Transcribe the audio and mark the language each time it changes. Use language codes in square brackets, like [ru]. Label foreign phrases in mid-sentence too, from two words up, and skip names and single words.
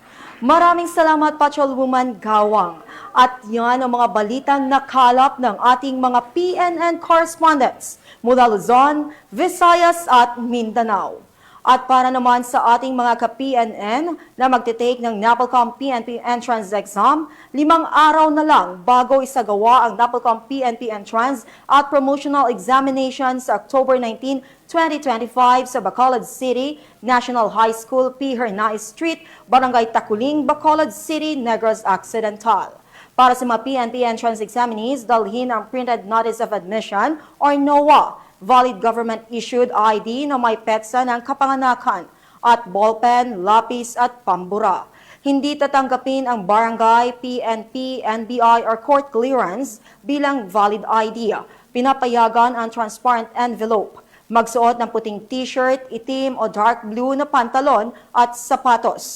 [tl] Maraming salamat, Patrolwoman Gawang. At yan ang mga balitang nakalap ng ating mga PNN correspondents mula Luzon, Visayas at Mindanao. At para naman sa ating mga ka-PNN na magtitake ng NAPOLCOM PNP Entrance Exam, 5 araw na lang bago isagawa ang NAPOLCOM PNP Entrance at Promotional Examination sa October 19, 2025 sa Bacolod City, National High School, P. Hernais Street, Barangay Taculing, Bacolod City, Negros Occidental. Para sa mga [en] PNP Entrance Examinees, [tl] dalhin ang Printed Notice of Admission or NOA, [en] valid government-issued ID [tl] na may petsa ng kapanganakan at ballpen, lapis at pambura. Hindi tatanggapin ang barangay, PNP, NBI or [en] court clearance [tl] bilang [en] valid ID. [tl] Pinapayagan ang [en] transparent envelope. [tl] Magsuot ng puting t-shirt, itim o [en] dark blue [tl] na pantalon at sapatos.